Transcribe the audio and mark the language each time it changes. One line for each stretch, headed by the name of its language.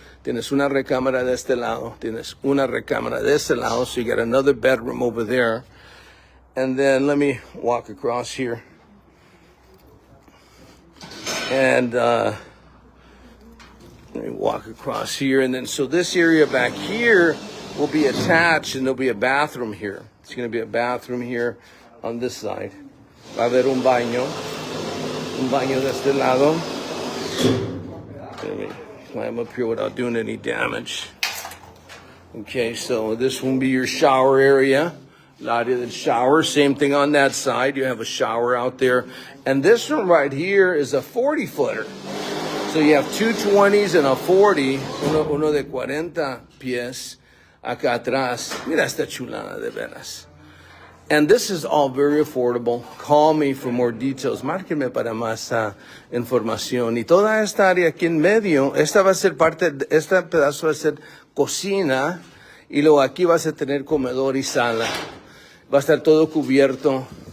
Spanish: Tienes una recámara de este lado. Tienes una recámara de este lado.
English: So you got another bedroom over there. And then let me walk across here. And let me walk across here. And then so this area back here will be attached, and there'll be a bathroom here. It's going to be a bathroom here on this side.
Spanish: Va a haber un baño de este lado.
English: Let me climb up here without doing any damage. Okay, so this will be your shower area. Lot of the shower, same thing on that side. You have a shower out there. And this one right here is a 40 footer. So you have two 20s and a 40, uno de 40 pies acá atrás.
Spanish: Mira esta chulada de veras.
English: And this is all very affordable. Call me for more details.
Spanish: Márquenme para más información. Y toda esta área aquí en medio, esta va a ser este pedazo va a ser cocina. Y luego aquí vas a tener comedor y sala. Va a estar todo cubierto.